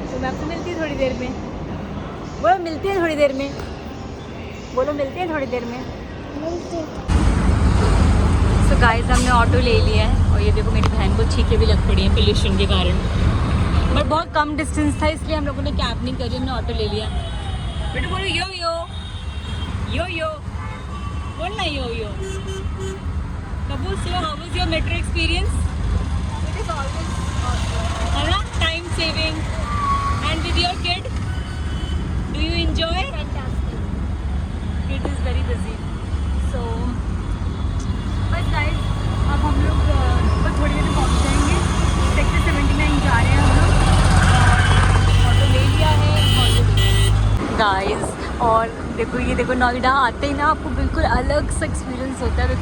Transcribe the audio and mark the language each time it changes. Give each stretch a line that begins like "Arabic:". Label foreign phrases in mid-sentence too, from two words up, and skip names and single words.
Hindi: तो मैं आपसे मिलती हूँ थोड़ी देर में। बोलो मिलते हैं थोड़ी देर में, बोलो मिलते हैं थोड़ी देर में। तो गाइस, हमने ऑटो ले लिया है और ये देखो मेरी बहन को छींकें भी लग पड़ी हैं पोल्यूशन के कारण। बट बहुत कम डिस्टेंस था, इसलिए हम लोगों ने कैब नहीं करी, हमने ऑटो ले लिया। बेटा बोलो यो यो यो यो, बोलना यो यो।
English: Kabool so, how was your metro experience? it is always
Hindi: है ना,
English: time saving and with your kid do you enjoy? it is very busy.
Hindi: सो बस गाइस, अब हम लोग बस थोड़ी देर में पहुँच जाएंगे। सेक्टर 79 जा रहे हैं हम लोग, ऑटो ले लिया है गाइस। और देखो, ये देखो नोएडा आते ही ना आपको बिल्कुल अलग सा एक्सपीरियंस होता है।